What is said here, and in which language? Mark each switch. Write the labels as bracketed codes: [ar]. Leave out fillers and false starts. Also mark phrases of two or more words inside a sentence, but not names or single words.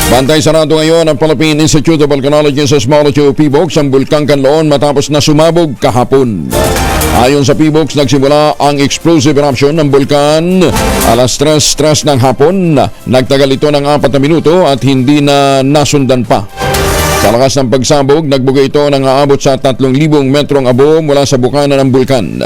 [tl] Bantay sarado ngayon ang Philippine Institute of Volcanology and Seismology o PBOX ang Bulkang Kanlaon matapos na sumabog kahapon. Ayon sa PBOX, nagsimula ang [en] explosive eruption [tl] ng bulkan alas 3:03 ng hapon. Nagtagal ito ng 4 na minuto at hindi na nasundan pa. Sa lakas ng pagsabog, nagbugay ito ng aabot sa 3,000 metrong abo mula sa bukana ng bulkan.